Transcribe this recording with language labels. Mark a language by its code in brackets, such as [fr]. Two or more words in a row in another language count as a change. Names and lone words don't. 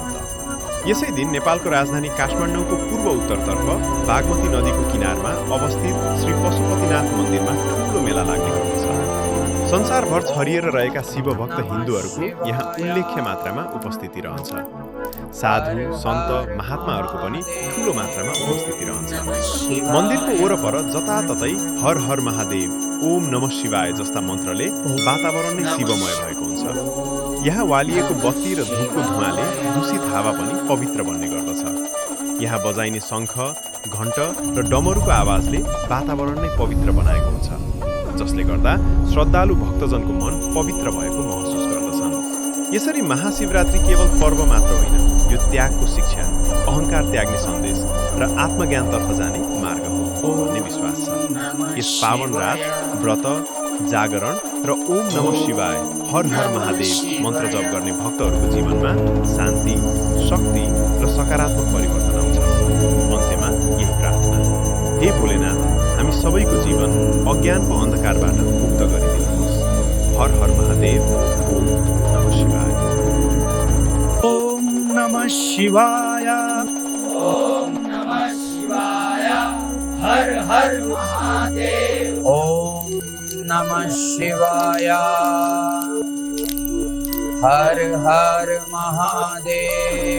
[ne] यसै दिन नेपालको राजधानी काठमाडौँको पूर्व उत्तरतर्फ बागमती नदीको किनारमा अवस्थित श्री पशुपतिनाथ मन्दिरमा ठुलो मेला लाग्ने गर्दछ। संसारभर छरिएर रहेका शिवभक्त हिन्दूहरूको यहाँ उल्लेख्य मात्रामा उपस्थिति रहन्छ। साधु, सन्त, महात्माहरूको पनि ठुलो मात्रामा उपस्थिति रहन्छ। मन्दिरको वरपर जताततै [sa] हर हर महादेव, ओम नमः शिवाय [ne] जस्ता मन्त्रले वातावरण नै शिवमय भएको हुन्छ। यहाँ वालिएको बत्ती र धूपको धुवाँले दूषित हावा पनि पवित्र बन्ने गर्दछ। यहाँ बजाइने शङ्ख, घण्ट र डमरुको आवाजले वातावरण नै पवित्र बनाएको हुन्छ, जसले गर्दा श्रद्धालु भक्तजनको मन पवित्र भएको महसुस गर्दछन्। यसरी महाशिवरात्रि केवल पर्व मात्र होइन, यो त्यागको शिक्षा, अहङ्कार त्याग्ने सन्देश र आत्मज्ञानतर्फ जाने मार्ग हो भन्ने विश्वास छ। यस पावन रात व्रत, जागरण र [sa] ओम नमः शिवाय, हर हर महादेव [ne] मन्त्र जप गर्ने भक्तहरूको जीवनमा शान्ति, शक्ति र सकारात्मक परिवर्तन आउँछ। अन्त्यमा यही प्रार्थना, हे भोलेनाथ, हामी सबैको जीवन अज्ञानको अन्धकारबाट मुक्त गरिदिनुहोस्। [sa] हर हर महादेव, ओम नमः शिवाय। ओम नमः शिवाय। ओम नमः शिवाय। हर हर महादेव। ओम नमः शिवाय। हर हर महादेव।